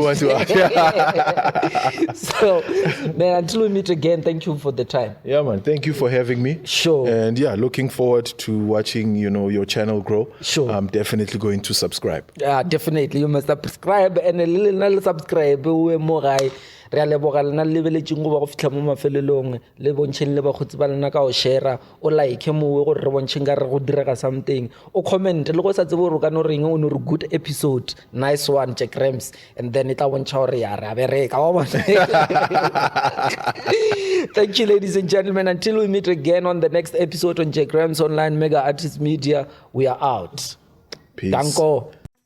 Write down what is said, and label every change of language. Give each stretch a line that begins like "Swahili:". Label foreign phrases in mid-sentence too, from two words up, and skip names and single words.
English: You want to ask. So, man, until we meet again, thank you for the time. Yeah, man. Thank you for having me. And looking forward to watching, you know, your channel grow. I'm definitely going to subscribe. Definitely. You must subscribe and a little subscribe.
Tswana: Re a leboga lena le lebeletseng go ba go fitlha mo mafelelong le bontšheng le bakgotsi ba lena ka go share o like mowe gore re bontšheng ka re go direga something o comment le go sa tsebe gore ka no reng o no re
English: good episode, nice one,
Tswana: Jack Rams,
English: and then
Tswana: it tla bontšha gore ya re a bereka wa bona.
English: Thank you, ladies and gentlemen. Until we meet again on the next episode on Jack Rams Online Mega Artist Media, we are out. Peace. Danko.